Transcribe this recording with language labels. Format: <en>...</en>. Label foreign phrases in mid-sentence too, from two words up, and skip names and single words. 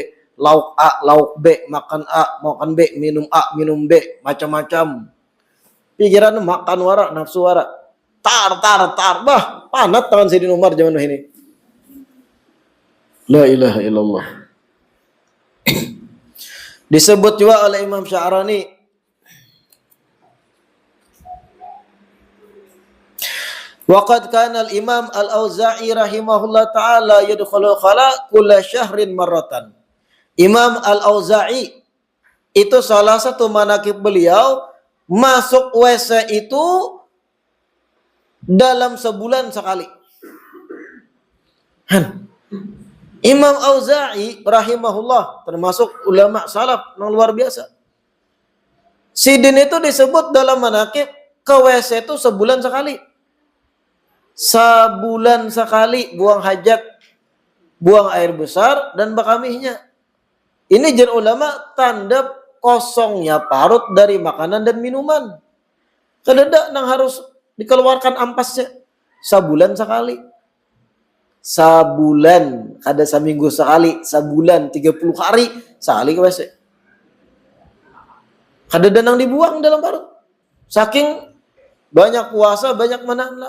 <id>Lauk A, lauk B, makan A, makan B, minum A, minum B, macam-macam.</id> <bjn>Pikiran makan wara, nafsu wara. Tar. Bah, panat tangan Sayyidina Umar zaman ini.</bjn> <ar>لا إله إلا الله.</ar> <id>Disebut juga oleh Imam Sya'rani.</id> <ar>وقد كان الإمام الأوزاعي رحمه الله تعالى يدخل الخلاء كل شهر مرة.</ar> <id>Imam Al-Auza'i itu salah satu manaqib beliau masuk WC itu dalam sebulan sekali. Imam Auza'i rahimahullah termasuk ulama salaf yang luar biasa.</id> <bjn>Sidin itu disebut dalam manaqib ke WC itu sebulan sekali.</bjn> <id>Sebulan sekali buang hajat, buang air besar dan bakamihnya.</id> <bjn>Ini jen ulama tanda kosongnya parut dari makanan dan minuman. Kadada nang harus dikeluarkan ampasnya sebulan sekali.</bjn> <id>Sebulan, ada seminggu sekali, sebulan 30 hari sekali ke WC.</id> <bjn>Kadada nang dibuang dalam parut. Saking banyak puasa, banyak menahan.</bjn>